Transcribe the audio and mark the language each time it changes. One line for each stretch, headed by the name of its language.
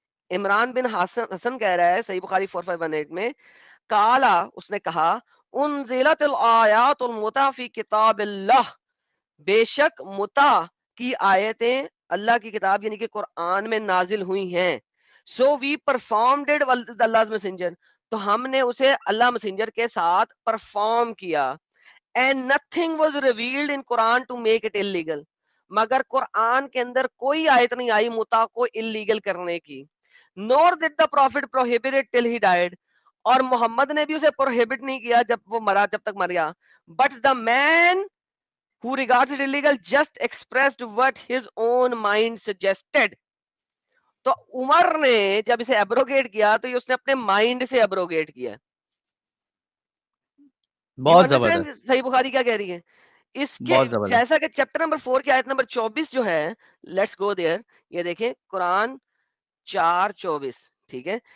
Urdu: عمران بن حسن کہہ رہا ہے صحیح بخاری 4518 میں, کالا اس نے کہا,
Arabic: انزلت الآیات المتع فی کتاب اللہ,
Urdu: بے شک متع کی آیتیں اللہ کی کتاب یعنی کہ قرآن میں نازل ہوئی ہیں.
English: so we performed it with Allah's messenger,
Urdu: تو ہم نے اسے اللہ مسنجر کے ساتھ پرفارم کیا.
English: And nothing was revealed in Quran to make it illegal.
Urdu: مگر قرآن کے اندر کوئی آیت نہیں آئی متع کو illegal کرنے کی.
English: Nor did the prophet prohibit it till he died.
Urdu: اور محمد نے بھی اسے prohibit نہیں کیا جب وہ مرا, جب تک مریا.
English: But the man who regards it illegal just expressed what his own mind suggested.
Urdu: تو عمر نے جب اسے ایبروگیٹ کیا تو یہ اس نے اپنے مائنڈ سے ایبروگیٹ کیا. بہت زبردست, صحیح بخاری کیا کہہ رہی ہے اس کے, بہت زبردست. جیسا کہ چیپٹر نمبر 4 کی آیت نمبر 24 جو ہے,
English: Let's go there.
Urdu: یہ دیکھیں قرآن 4:24, ٹھیک ہے.